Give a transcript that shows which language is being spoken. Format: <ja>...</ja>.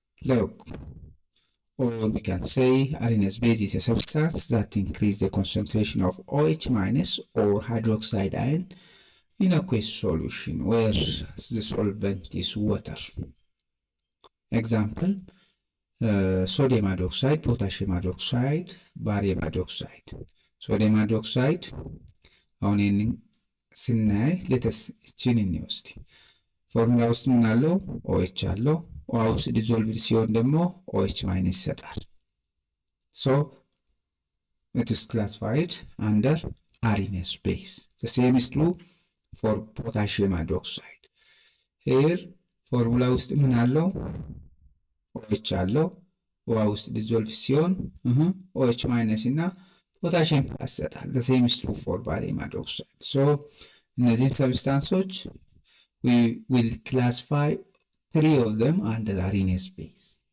<en>Look, or we can say arinous base is a substance that increases the concentration of OH minus or hydroxide ion in aqueous solution where the solvent is water. Example, sodium hydroxide, potassium hydroxide, barium hydroxide.</en> <am>Sodium hydroxide, አሁን ይህንን ስናይ ሌተስ እችን እንወስድ። ፎርሙላ ውስጥ ምን አለው? OH አለው። ውሃ ውስጥ ዲዞልቭድ ሲሆን ደግሞ OH ማይነስ ይሰጣል።</am> <en>So it is classified under arinous base. The same is true for potassium hydroxide. Here</en> <am>ፎርሙላ ውስጥ ምን አለው? OH አለው። ውሃ ውስጥ ዲዞልቭ ሲሆን OH ማይነስ እና potassium plus ይሰጣል።</am> <en>The same is true for barium hydroxide. So</en> <am>እነዚህን ሰብስታንሶች</am> <en>we will classify 3 of them under RNase base.</en>